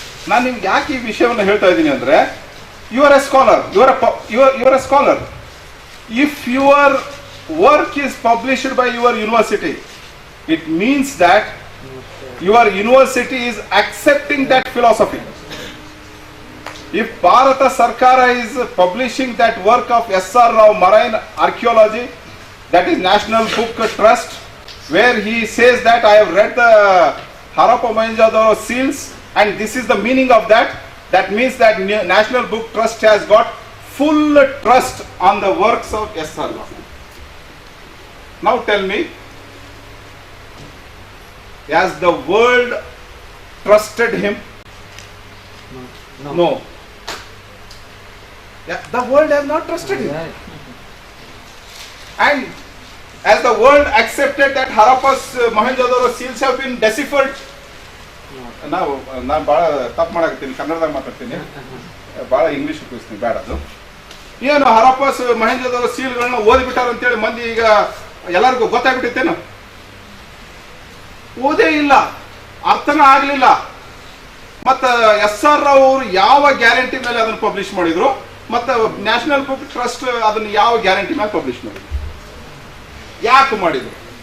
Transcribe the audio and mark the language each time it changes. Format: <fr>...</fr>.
<kn>ನಾನು ನಿಮ್ಗೆ ಯಾಕೆ ಈ ವಿಷಯವನ್ನು ಹೇಳ್ತಾ ಇದ್ದೀನಿ ಅಂದ್ರೆ,</kn> <en>you are a scholar,</en> <kn>you are A scholar.</kn> <en>If your work is published by your university, it means that your university is accepting that philosophy. If Bharata Sarkara is publishing that work of S.R. Rao Marine Archaeology, that is National Book Trust, where he says that I have read the Harappa Mohenjo-daro seals and this is the meaning of that, that means that National Book Trust has got full trust on the works of S.R. Rao. Now tell me, has the world trusted him? No. Yeah, the world has not trusted him. And as the world accepted that Harappa's Mohenjo-daro seals have been deciphered,</en> <kn>ನಾನು ಭಾಳ ತಪ್ಪು ಮಾಡಾಕತ್ತೀನಿ, ಕನ್ನಡದಾಗ ಮಾತಾಡ್ತೀನಿ. ಭಾಳ English ಉಪಯೋಗಿಸ್ತೀನಿ, ಬೇಡ ಅದು. ಏನು ಹರಪ್ಪ ಮಹೇಂದ್ರದವರ ಸೀಲ್ಗಳನ್ನ ಓದಿಬಿಟ್ಟಾರ ಅಂತೇಳಿ ಮಂದಿ ಈಗ ಎಲ್ಲರಿಗೂ ಗೊತ್ತಾಗ್ಬಿಟ್ಟಿತ್ತೇನು? ಓದೇ ಇಲ್ಲ, ಅರ್ಥನ ಆಗ್ಲಿಲ್ಲ. ಮತ್ತ SR ರಾವ್ ಅವರು ಯಾವ ಗ್ಯಾರಂಟಿ ಮೇಲೆ ಅದನ್ನು ಪಬ್ಲಿಷ್ ಮಾಡಿದ್ರು, ಮತ್ತೆ ನ್ಯಾಷನಲ್ ಬುಕ್ ಟ್ರಸ್ಟ್ ಅದನ್ನು ಯಾವ ಗ್ಯಾರಂಟಿ ಮೇಲೆ ಪಬ್ಲಿಷ್ ಮಾಡಿದ್ರು, ಯಾಕೆ ಮಾಡಿದ್ರು?</kn>